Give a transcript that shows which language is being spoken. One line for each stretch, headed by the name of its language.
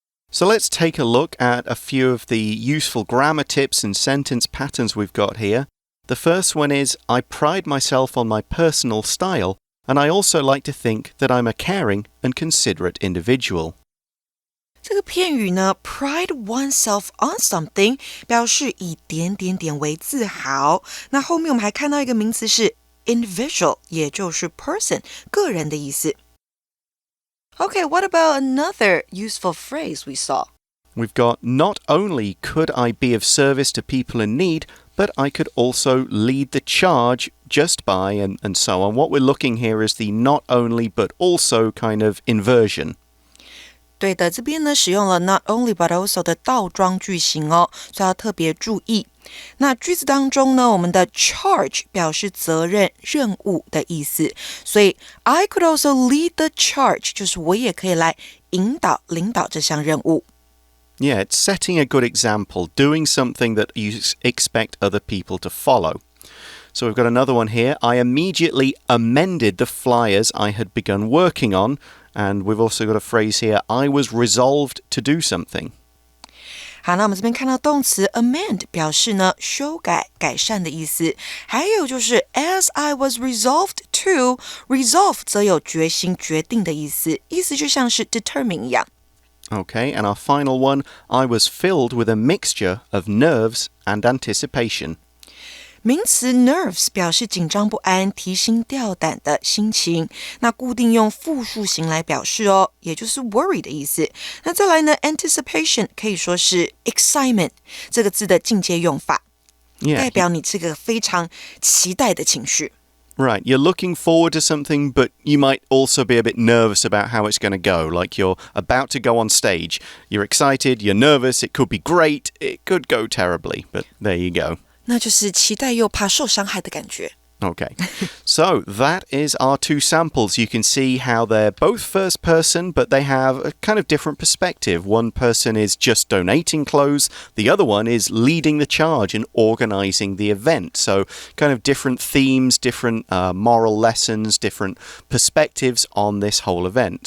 English: So let's take a look at a few of the useful grammar tips and sentence patterns we've got here. The first one is, I pride myself on my personal style, and I also like to think that I'm a caring and considerate individual.
Chinese: 这个片语呢
English: pride oneself on something
Chinese: 表示以点点点为自豪。那后面我们还看到一个名词是 individual， 也就是 person 个人的意思。
English: Okay, what about another useful phrase we saw? We've got, not only could I be of service to people in need, but I could also lead the charge just by, and so on. What we're looking here is the not only but also kind of inversion.
Chinese: 对的，这边呢使用了
English: not only but also
Chinese: 的倒装句型哦，所以要特别注意。那句子当中呢，我们的 charge 表示责任、任务的意思，所以
English: I could also lead the charge
Chinese: 就是我也可以来引导、领导这项任务。
English: Yeah, it's setting a good example, doing something that you expect other people to follow. So we've got another one here. I immediately amended the flyers I had begun working on. And we've also got a phrase here, I was resolved to do something.
Chinese: 好，那我们这边看到动词 amend 表示呢修改、改善的意思。还有就是
English: as I was resolved to,
Chinese: resolve 则有决心、决定的意思，意思就像是 determine 一样。
English: Okay, and our final one, I was filled with a mixture of nerves and anticipation.
Chinese: 名词 nerves 表示紧张不安、提心吊胆的心情，那固定用复数形来表示哦，也就是 worry 的意思。那再来呢 anticipation 可以说是 excitement 这个字的进阶用法，代表你这个非常期待的情绪。
English: Right, you're looking forward to something, but you might also be a bit nervous about how it's going to go. Like you're about to go on stage. You're excited, you're nervous, it could be great, it could go terribly, but there you go.
Chinese: 那就是期待又怕受伤害的感觉。
English: Okay, so that is our two samples. You can see how they're both first person, but they have a kind of different perspective. One person is just donating clothes. The other one is leading the charge and organizing the event. So kind of different themes, different moral lessons, different perspectives on this whole event.